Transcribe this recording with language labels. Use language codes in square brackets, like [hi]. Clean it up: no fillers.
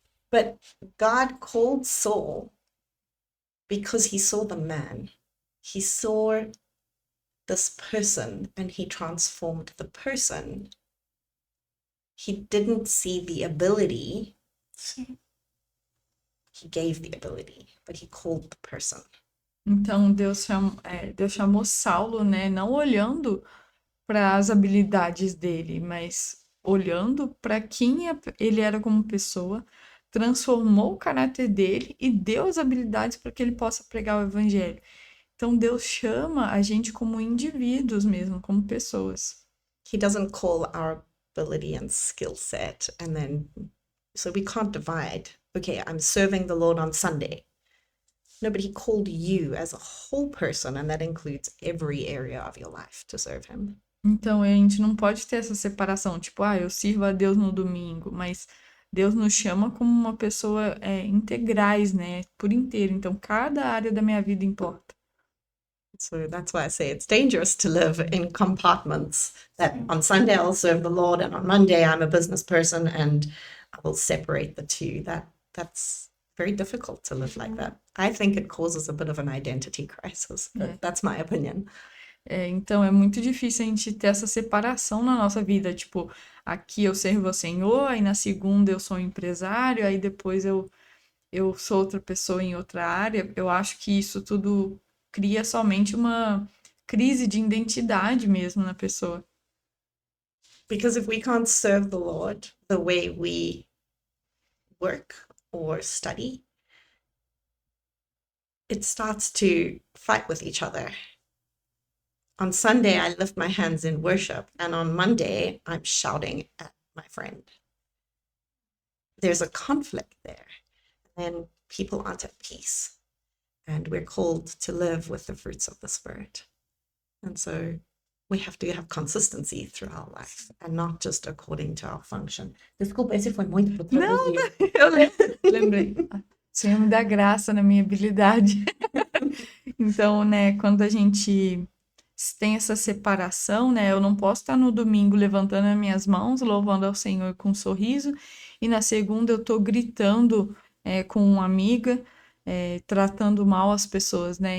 [en] But God called Saul because he saw the man. He saw this person and he transformed the person. He didn't see the ability. [pt] Sim. [en] He gave the ability, but he called the person. [pt] Então, Deus chamou Saulo, né? Não olhando para as habilidades dele, mas olhando para quem ele era como pessoa, transformou o caráter dele e deu as habilidades para que ele possa pregar o evangelho. Então, Deus chama a gente como indivíduos mesmo, como pessoas. [en] He doesn't call our ability and skill set and then, so we can't divide. Okay, I'm serving the Lord on Sunday. No, but he called you as a whole person, and that includes every area of your life to serve him. [pt] Então, a gente não pode ter essa separação, tipo, eu sirvo a Deus no domingo, mas Deus nos chama como uma pessoa integrais, né? Por inteiro. Então, cada área da minha vida importa. [en] So that's why I say it's dangerous to live in compartments. That on Sunday I'll serve the Lord, and on Monday I'm a business person, and I will separate the two. That's very difficult to live like that. I think it causes a bit of an identity crisis. But that's my opinion. [pt] Então, é muito difícil a gente ter essa separação na nossa vida. Tipo, aqui eu sirvo ao Senhor, aí na segunda eu sou um empresário, aí depois eu sou outra pessoa em outra área. Eu acho que isso tudo cria somente uma crise de identidade mesmo na pessoa. [en] Because if we can't serve the Lord the way we work or study, it starts to fight with each other. On Sunday, I lift my hands in worship, and on Monday, I'm shouting at my friend. There's a conflict there, and people aren't at peace. And we're called to live with the fruits of the Spirit. And so we have to have consistency through our life, and not just according to our function. [pt] Desculpa, esse foi muito pro traduzir. Eu lembrei. Senhor, me dá graça na minha habilidade. Então, né, quando a gente tem essa separação, né, eu não posso estar no domingo levantando as minhas mãos, louvando ao Senhor com um sorriso, e na segunda eu tô gritando com uma amiga, tratando mal as pessoas, né?